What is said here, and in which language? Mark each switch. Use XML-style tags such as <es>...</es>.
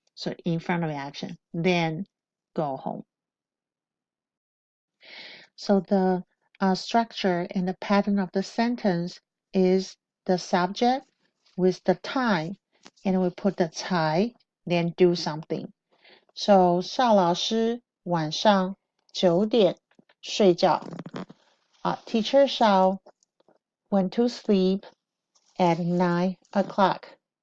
<en>So in front of the action, then go home. So the structure and the pattern of the sentence is the subject with the time, and we put the 才, then do something.</en> <zh>So 邵老师晚上9点睡觉。</zh> <en>Teacher Shao went to sleep at 9 o'clock.</en>